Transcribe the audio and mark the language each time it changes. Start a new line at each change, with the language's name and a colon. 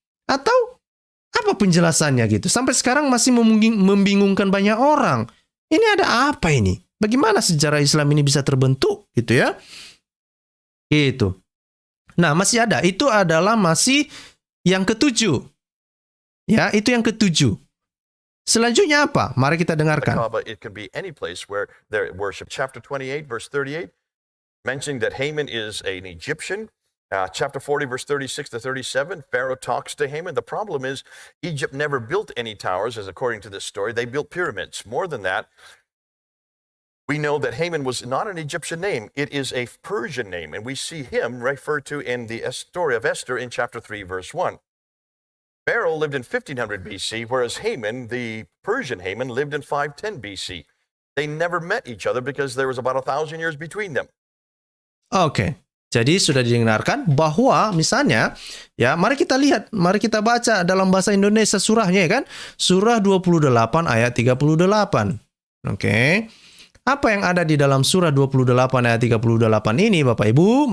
Indonesian: Atau apa penjelasannya gitu? Sampai sekarang masih membingungkan banyak orang. Ini ada apa ini? Bagaimana sejarah Islam ini bisa terbentuk gitu ya? Gitu. Nah, masih ada. Itu adalah masih yang ketujuh. Ya, itu yang ketujuh. Selanjutnya apa? Mari kita dengarkan.
English: It can be any place where they worship. Chapter 28, verse 38, mentioning that Haman is an Egyptian. Chapter 40, verse 36 to 37, Pharaoh talks to Haman. The problem is Egypt never built any towers, as according to this story. They built pyramids. More than that, we know that Haman was not an Egyptian name. It is a Persian name, and we see him referred to in the story of Esther in chapter 3, verse 1. Pharaoh lived in 1500 BC, whereas Haman, the Persian Haman, lived in 510 BC. They never met each other because there was about 1,000 years between them.
Indonesian: Oke. Jadi sudah didengarkan bahwa misalnya, ya mari kita lihat, mari kita baca dalam bahasa Indonesia surahnya ya kan. Surah 28 ayat 38. Oke. Apa yang ada di dalam surah 28 ayat 38 ini Bapak Ibu?